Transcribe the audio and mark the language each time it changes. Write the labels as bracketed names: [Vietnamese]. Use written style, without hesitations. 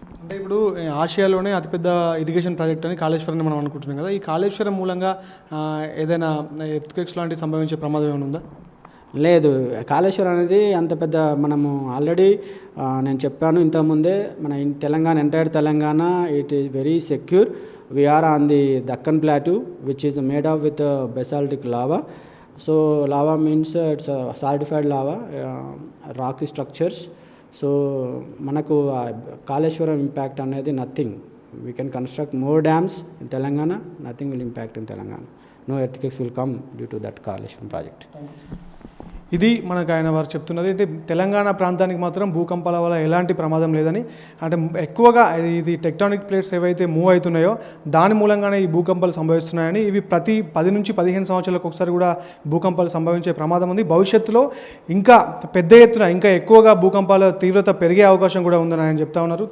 [Telugu] అంటే ఇప్పుడు ఆసియాలోనే అతిపెద్ద ఇరిగేషన్ ప్రాజెక్ట్ అని కాళేశ్వరాన్ని మనం అనుకుంటున్నాం కదా, ఈ కాళేశ్వరం మూలంగా ఏదైనా ఎర్త్క్వేక్స్ లాంటివి సంభవించే ప్రమాదం ఏమైనా ఉందా? లేదు, కాళేశ్వరం అనేది అంత పెద్ద మనము ఆల్రెడీ నేను చెప్పాను ఇంతకుముందే, మన entire Telangana [English] It is very secure. We are on the Deccan Plateau, which is made of with basaltic lava. So lava means it's a solidified lava, rocky structures. [Telugu] So manaku Kaleshwaram impact anedi [English] nothing. We can construct more dams in Telangana, nothing will impact in Telangana. No earthquakes will come due to that Kaleshwaram project. [Telugu] ఇది మనకు ఆయన వారు చెప్తున్నది. అంటే తెలంగాణ ప్రాంతానికి మాత్రం భూకంపాల వల్ల ఎలాంటి ప్రమాదం లేదని, అంటే ఎక్కువగా ఇది టెక్టానిక్ ప్లేట్స్ ఏవైతే మూవ్ అవుతున్నాయో దాని మూలంగానే ఈ భూకంపాలు సంభవిస్తున్నాయని, ఇవి ప్రతి 10 నుంచి 15 సంవత్సరాలకు ఒకసారి కూడా భూకంపాలు సంభవించే ప్రమాదం ఉంది. భవిష్యత్తులో ఇంకా పెద్ద ఎత్తున ఇంకా ఎక్కువగా భూకంపాల తీవ్రత పెరిగే అవకాశం కూడా ఉందని ఆయన చెప్తా ఉన్నారు.